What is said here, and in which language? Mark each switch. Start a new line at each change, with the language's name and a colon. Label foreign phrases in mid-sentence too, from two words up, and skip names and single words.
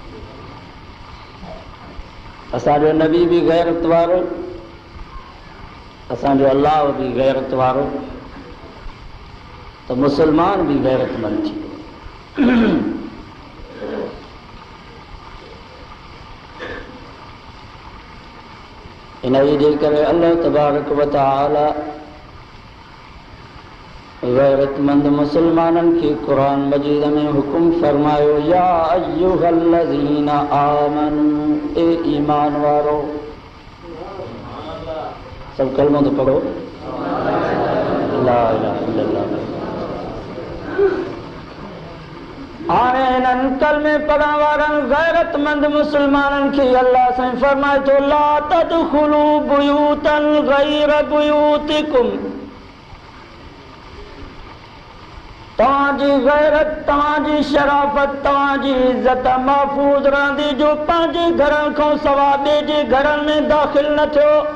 Sindhi: असांजो नबी भी गैरत वारो, असांजो अल्लाह भी गैरत वारो, तो मुसलमान भी गैरतमंद थी. इन जे करे
Arabic: الله تبارك وتعالى
Sindhi: गैरतमंद मुसलमाननि खे क़ुरान मजीद में हुकुम फरमायो
Arabic: يا أيها الذين آمنوا
Sindhi: ए ईमान वारो. सब कलमो तो पढ़ो
Arabic: لا إله إلا الله.
Sindhi: हाणे हिननि कलमे पढ़ण वारनि गैरतमंद मुसलमाननि खे अल्लाह साईं फरमाए थो
Arabic: لا تدخلوا بيوتا غير بيوتكم.
Sindhi: तव्हांजी गैरत तव्हांजी शराफ़त तव्हांजी इज़त महफ़ूज़ रहंदी जो पंहिंजे घरनि खां सवाइ ॿिए जे घरनि में दाख़िल न थियो.